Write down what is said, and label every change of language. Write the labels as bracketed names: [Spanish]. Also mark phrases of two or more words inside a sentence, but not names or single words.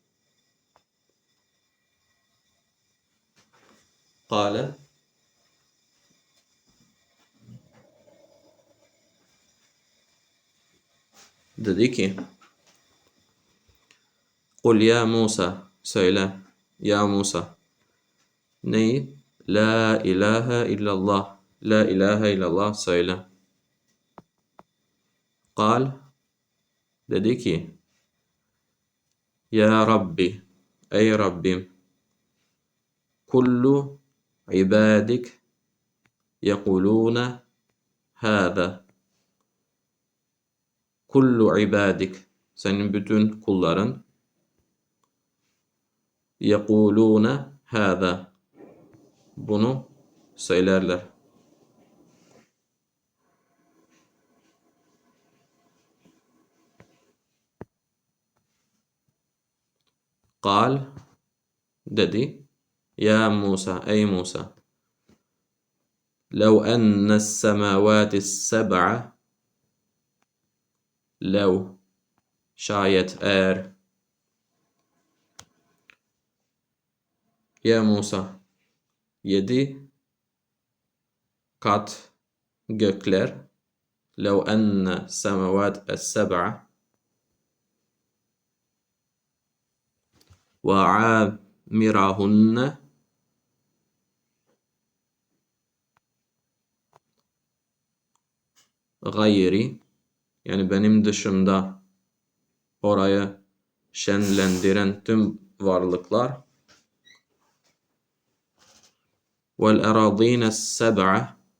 [Turkish] Kale dedi ki [Arabic] قل يا موسى [Turkish] söyle ya Musa neyi? [Arabic] لا إله إلا الله لا إله إلا الله söyle. [Turkish] Kal dedi ki [Arabic] يا ربي [Turkish] ey Rabbim [Arabic] كل عبادك يقولون هذا [Turkish] kullu ibadik senin bütün kulların [Arabic] يقولون هذا [Turkish] bunu söylerler. Kal dedi [Arabic] يا موسى [Turkish] ey Musa [Arabic] لو أن السماوات السبع لو [Turkish] şayet eğer [Arabic] يا موسى [Turkish] 7 kat gökler [Arabic] لو أن السماوات السبع [Turkish] وعامرهن gayri, yani benim dışımda orayı şenlendiren tüm varlıklar [Arabic] والأرضين السبع